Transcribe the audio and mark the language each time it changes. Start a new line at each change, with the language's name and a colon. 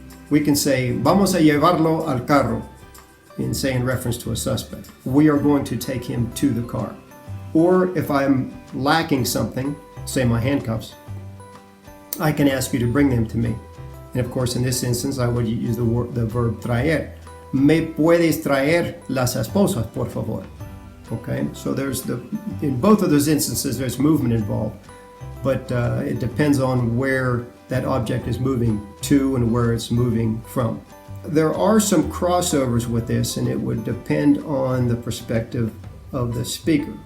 English: We can say,
Spanish: vamos a llevarlo al carro,
English: in reference to a suspect. We are going to take him to the car. Or if I'm lacking something, say my handcuffs, I can ask you to bring them to me. And of course, in this instance, I would use the verb traer.
Spanish: Me puedes traer las esposas, por favor.
English: Okay, so in both of those instances, there's movement involved, but it depends on where that object is moving to and where it's moving from. There are some crossovers with this, and it would depend on the perspective of the speaker.